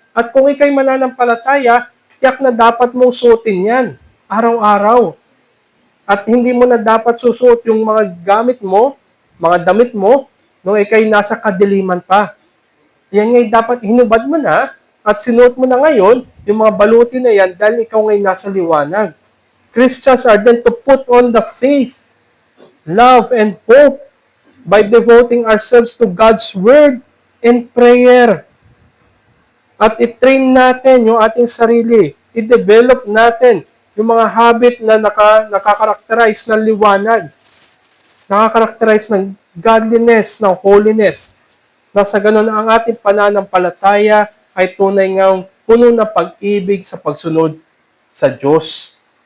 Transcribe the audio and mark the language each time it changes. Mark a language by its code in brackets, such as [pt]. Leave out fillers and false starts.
[tl] At kung ikay mananampalataya, tiyak na dapat mong suotin yan, araw-araw. At hindi mo na dapat susuot yung mga gamit mo, mga damit mo, nung ikay nasa kadiliman pa. Yan ngay dapat hinubad mo na at sinuot mo na ngayon yung mga baluti na yan dahil ikaw ngay nasa liwanag. [en] Christians are then to put on the faith, love, and hope by devoting ourselves to God's Word and prayer. [tl] At i-train natin yung ating sarili. I-develop natin yung mga habit na nakakarakterize ng liwanag. Nakakarakterize ng godliness, ng holiness. Na sa ganun ang ating pananampalataya ay tunay ngang puno ng pag-ibig sa pagsunod sa Diyos.